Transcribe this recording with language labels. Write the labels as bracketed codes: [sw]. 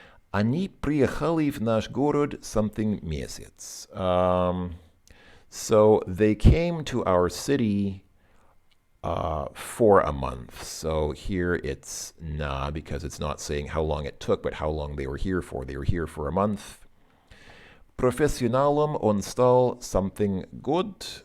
[ru] Они приехали в наш город [en] something [ru] месяц. [en] So they came to our city for a month. So here it's na because it's not saying how long it took, but how long they were here for. They were here for a month. [ru] Профессионалом он стал [en] something good.